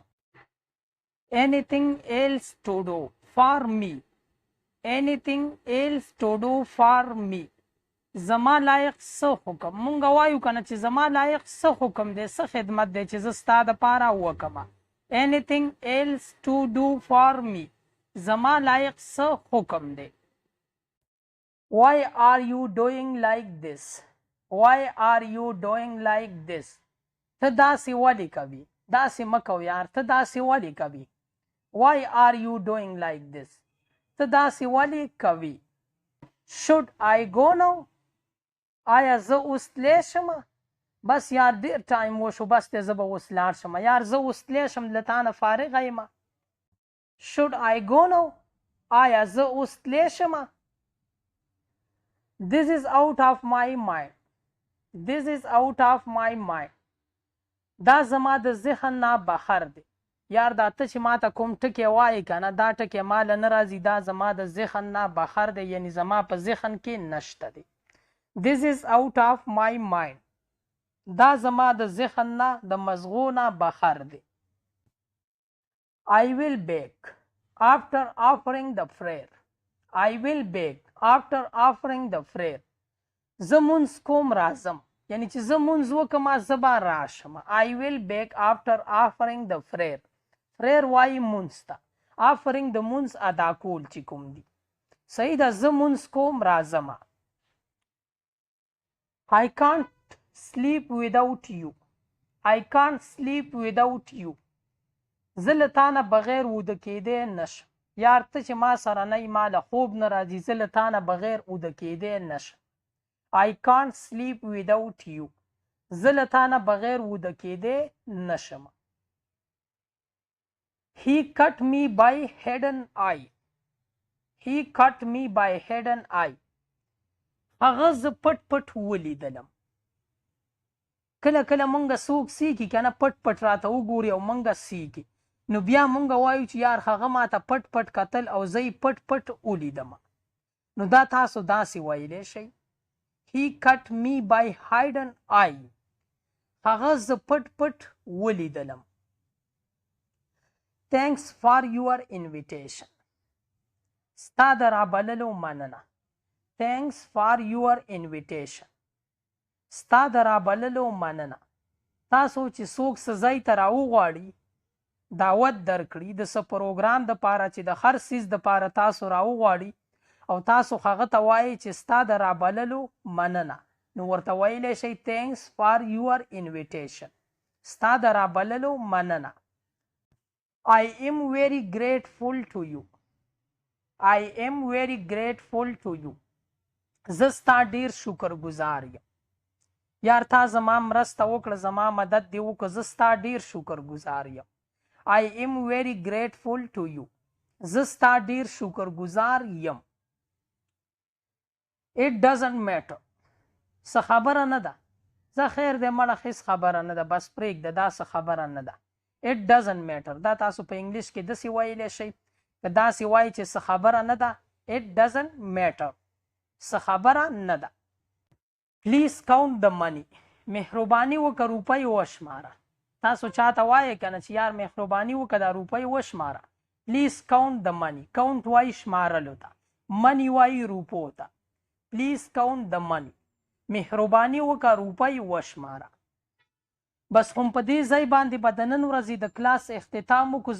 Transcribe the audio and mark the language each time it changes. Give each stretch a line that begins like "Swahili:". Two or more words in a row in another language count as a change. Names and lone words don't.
English: anything else to do for me. anything else to do for me.
Pashto: زما لایق څه حکم. مونږ وایو که نه چې زما لایق څه حکم دی، څه خدمت دی چې زه ستا دپاره وکړم.
English: anything else to do for me.
Pashto: زما لایق څه حکم دی.
English: why are you doing like this. why are you doing like this.
Pashto: ته داسې ولې کوي، داسې مه کوه یار، ته داسې ولې کوي.
English: why are you doing like this.
Pashto: ته داسې ولې کوي.
English: should I go now.
Pashto: آیا زه اوس تلی شم. بس یار ډېر ټایم وشو، بس دی زه به اوس لاړ شم. یار زه اوس تلی شم، له تا نه فارغه یم.
English: should I go now.
Pashto: آیا زه اوس تلی شم.
English: this is out of my mind. this is out of my mind.
Pashto: دا زما د ذهن نه بهر دی. یار دا ته چې ما ته کوم ټکی وایې که نه، دا ټکی ما له نه راځي، دا زما د ذهن نه بهر دی، یعنی زما په ذهن کې نشته دی.
English: this is out of my mind.
Pashto: دا زما د ذهن نه د مزغو نه بهر دی.
English: I will beg after offering the prayer. I will beg after offering the prayer.
Pashto: زه مونځ کوم راځم، یعنی چې زه مونځ وکړم زه به راشم.
English: I will beg after offering the prayer.
Pashto: prayer وایي مونځ ته. offering د مونځ ادا کول چې کوم دي. صحیح ده. زه مونځ کوم راځم.
English: I can't sleep without you. I can't sleep without you.
Pashto: زه له تا نه بغیر وده کیدی نشم. یار ته چې ما سره نه یې، ما له خوب نه راځي، زه له تا نه بغیر وده کیدی نشم.
English: I can't sleep without you.
Pashto: زه له تا نه بغیر وده کیدی نشم.
English: He cut me by head and eye. He cut me by head and eye.
Pashto: هغه زه پټ پټ ولیدلم. کله کله مونږ څوک سیکي که نه، پټ پټ راته وګوري او مونږ سیکي، نو بیا مونږ وایو چې یار هغه ماته پټ پټ کتل او زه یې پټ پټ ولیدم. نو دا تاسو داسې ویلی شئ.
English: He cut me by head and eye.
Pashto: هغه زه پټ پټ ولیدلم.
English: Thanks for your invitation.
Pashto: ستا د رابللو مننه.
English: Thanks for your invitation.
Pashto: ستا د رابللو مننه. تاسو چې څوک څه ځای ته راوغواړي، دعوت درکړي د څه پروګرام دپاره چې د هر څیز دپاره تاسو راوغواړي، او تاسو هغه ته وایئ چې ستا د رابللو مننه، نو ورته ویلی شئ
English: thanks for your invitation.
Pashto: ستا د رابللو مننه.
English: I am very grateful to you. I am very grateful to you.
Pashto: زه ستا ډېر شکر ګزار یم. یار تا زما مرسته وکړه، زما مدد دې وکړه، زه ستا ډېر شکر ګزار یم.
English: I am very grateful to you.
Pashto: زه ستا ډېر شکر ګزار یم.
English: It doesn't matter.
Pashto: څه خبره نه ده. زه خیر دی مړه، هېڅ خبره نه ده، بس پرېږده، دا څه خبره نه ده.
English: It doesn't matter.
Pashto: دا تاسو په انګلیش کې داسې ویلی شئ. که داسې وایي چې څه خبره نه ده،
English: it doesn't matter.
Pashto: څه خبره نه ده.
English: Please count the money.
Pashto: مهرباني وکړه روپۍ وشماره. تاسو چاته وایې که نه چې یار مهرباني وکړه دا روپۍ وشماره.
English: Please count the money.
Pashto: کاونټ وایي شمارلو ته، منی وایي روپو ته.
English: Please count the money.
Pashto: مهرباني وکړه روپۍ وشماره. بس هم په دې ځای باندې به د نن ورځې د کلاس اختتام وکړو.